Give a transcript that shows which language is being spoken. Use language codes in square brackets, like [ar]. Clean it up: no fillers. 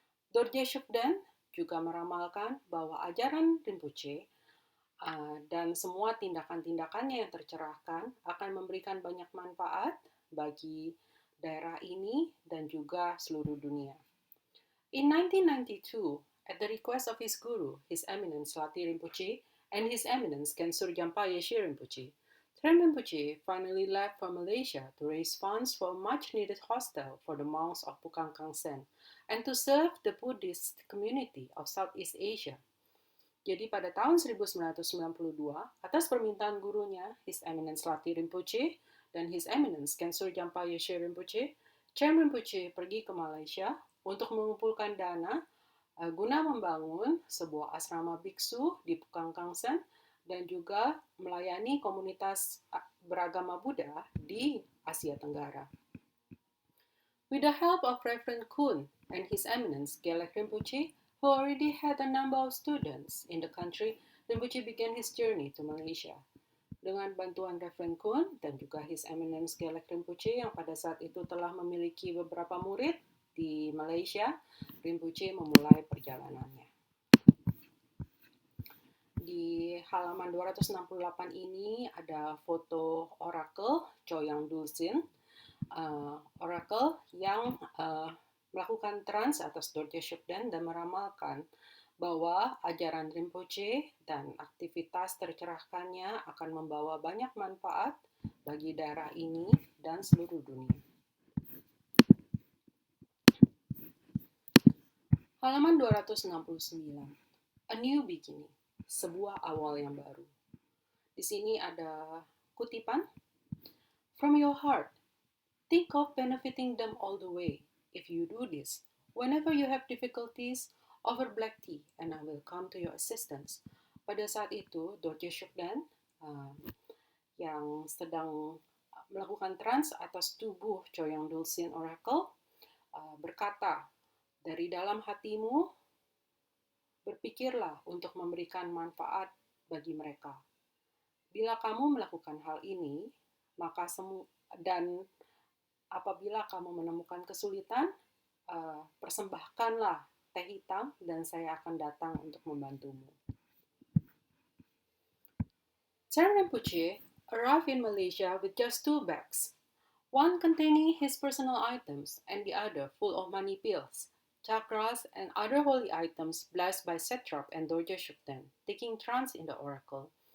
[id] Dorje Shugden juga meramalkan bahwa ajaran Rinpoche dan semua tindakan-tindakannya yang tercerahkan akan memberikan banyak manfaat bagi daerah ini dan juga seluruh dunia. [en] In 1992, at the request of his guru, His Eminence Lati Rinpoche, and His Eminence Kensur Jampa Yeshe Rinpoche, Trem Rinpoche finally left for Malaysia to raise funds for a much-needed hostel for the monks of Pukang Kang Sen and to serve the Buddhist community of Southeast Asia. [id] Jadi pada tahun 1992, atas permintaan gurunya, His Eminence Lati Rinpoche dan His Eminence Kensur Jampa Yeshe Rinpoche, Trem Rinpoche pergi ke Malaysia untuk mengumpulkan dana guna membangun sebuah asrama biksu di Pukang Kang Sen dan juga melayani komunitas beragama Buddha di Asia Tenggara. [en] With the help of Reverend Kun and His Eminence Gelek Rinpoche, who already had a number of students in the country, Rinpoche began his journey to Malaysia. [id] Dengan bantuan Reverend Kun dan juga His Eminence Gelek Rinpoche yang pada saat itu telah memiliki beberapa murid di Malaysia, Rinpoche memulai perjalanannya. Di halaman 268 ini ada foto Oracle Choyang Dulsin, Oracle yang melakukan trans atas Dorje Shugden dan meramalkan bahwa ajaran Rinpoche dan aktivitas tercerahkannya akan membawa banyak manfaat bagi daerah ini dan seluruh dunia. Halaman 269. [en] A new beginning. [id] Sebuah awal yang baru. Di sini ada kutipan. [en] From your heart, think of benefiting them all the way. If you do this, whenever you have difficulties, offer black tea and I will come to your assistance. [id] Pada saat itu, Dorje Shugden yang sedang melakukan trans atas tubuh Choyang Dulsin Oracle berkata, dari dalam hatimu, berpikirlah untuk memberikan manfaat bagi mereka. Bila kamu melakukan hal ini, maka dan apabila kamu menemukan kesulitan, persembahkanlah teh hitam dan saya akan datang untuk membantumu. [en] Trem Rinpoche arrived in Malaysia with just 2 bags, one containing his personal items and the other full of money bills, chakras, and other holy items blessed by Setrap and Dorje Shugden, taking trance in the oracle.